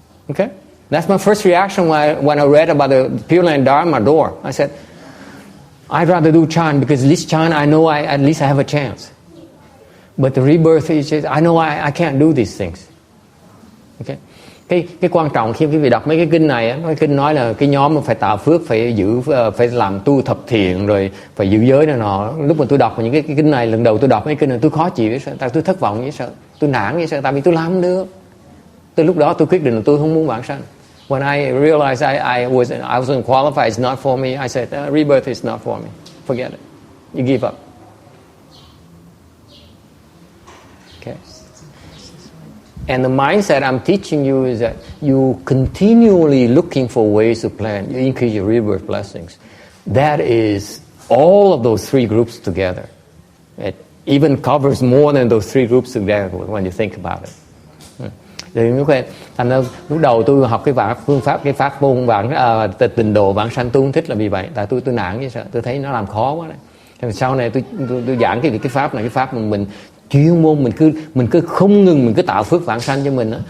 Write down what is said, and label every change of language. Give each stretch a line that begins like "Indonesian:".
English: Okay, that's my first reaction when I read about the Pureland Dharma door. I said, I'd rather do chant because at least chant, I know at least I have a chance. But the rebirth is just, I know I can't do these things. Okay.
Vietnamese: Cái quan trọng khi quý vị đọc mấy cái kinh này á, cái kinh nói là cái nhóm mà phải tạo phước, phải làm tu thập thiện, rồi phải giữ giới này nọ. Lúc mà tôi đọc những cái kinh này, lần đầu tôi đọc mấy kinh này tôi khó chịu với sợ, tại tôi thất vọng với sợ, tôi nản với sợ, tại vì tôi làm không được. Từ lúc đó tôi quyết định là tôi không muốn vãng sanh.
English: When I realized I wasn't qualified, it's not for me, I said, rebirth is not for me. Forget it. You give up. Okay. And the mindset I'm teaching you is that you continually looking for ways to plan, you increase your rebirth blessings. That is all of those three groups together. It even covers more than those three groups together when you think about it.
Vietnamese: Thành ra lúc đầu tôi học phương pháp cái pháp môn tịnh độ vãng sanh, tôi không thích là vì vậy, tại tôi nản với sợ, tôi thấy nó làm khó quá đấy. Sau này tôi giảng cái pháp này, cái pháp mình chuyên môn, mình cứ không ngừng mình cứ tạo phước vãng sanh cho mình đó.